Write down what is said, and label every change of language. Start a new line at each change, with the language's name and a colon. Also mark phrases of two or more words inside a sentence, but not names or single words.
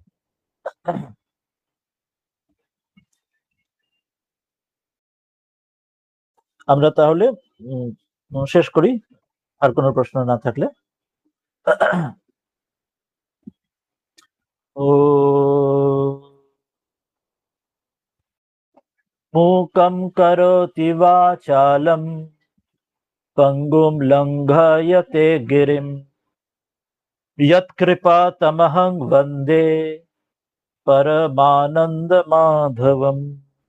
Bangla: আমরা তাহলে শেষ করি, আর কোনো প্রশ্ন না থাকলে।
Sanskrit: ও मूकं करोति वाचालं पङ्गुं लङ्घयते गिरिं यत्कृपातमहं वन्दे परमानन्दमाधवम्।